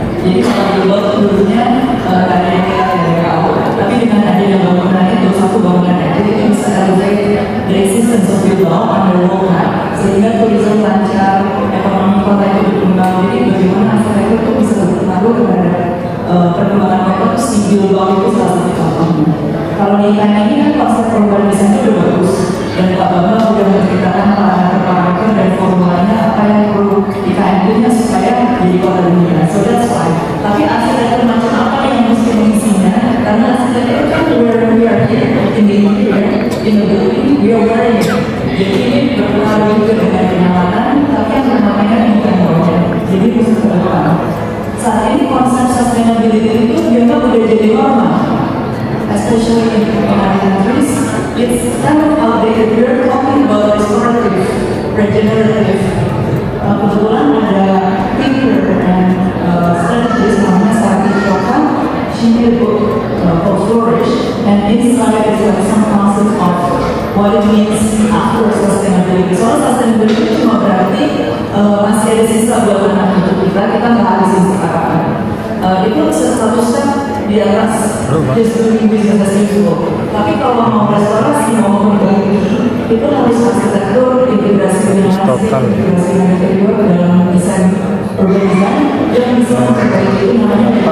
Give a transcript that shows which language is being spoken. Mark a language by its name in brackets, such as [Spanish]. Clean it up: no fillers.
[Indonesian] Jadi kalau Bilbao itu dulunya ada yang dari KAU, tapi dengan adanya bangunan itu, satu bangunan aja, itu bisa [English] elevate the existence of Bilbao under water, [Indonesian] sehingga turisme lancar, ekonomi kota itu berkembang. Jadi bagaimana arsitektur itu bisa berpengaruh kepada perkembangan kota, si Bilbao itu salah satu contohnya. Kalau di IKN ini kan konsep perubahan desainnya udah bagus, dan Pak Bambang sudah menceritakan parameter dan formulanya apa yang perlu IKN punya supaya jadi kota dunia. [English] So that's why. [Indonesian] Tapi arsitektur macam apa yang mesti mengisinya? Karena arsitektur kan [English] where we are here in the interior, in the building, we are wearing it. [Indonesian] Jadi ini berpengaruh juga dengan kenyamanan, tapi yang bermakna bukan bawah. Jadi khusus ke depan. Saat ini konsep sustainability itu dianggap udah jadi normal, [English] especially in American countries. It's kind of outdated. We're talking about restorative, regenerative. [Indonesian] Kebetulan ada thinker dan strategist namanya Sarah Choka. [English] She made a book called Flourish, and inside is like some concept of what it means after sustainability. [Indonesian] Soal sustainability cuma berarti masih ada sisa buat anak untuk kita nggak habisin sekarang. Itu satu step di atas [English] just doing business as usual. [Indonesian] Tapi kalau mau restorasi, mau memperbaiki, itu harus arsitektur, integrasi dengan integrasi dengan interior dalam desain urban design, yang bisa memperbaiki itu namanya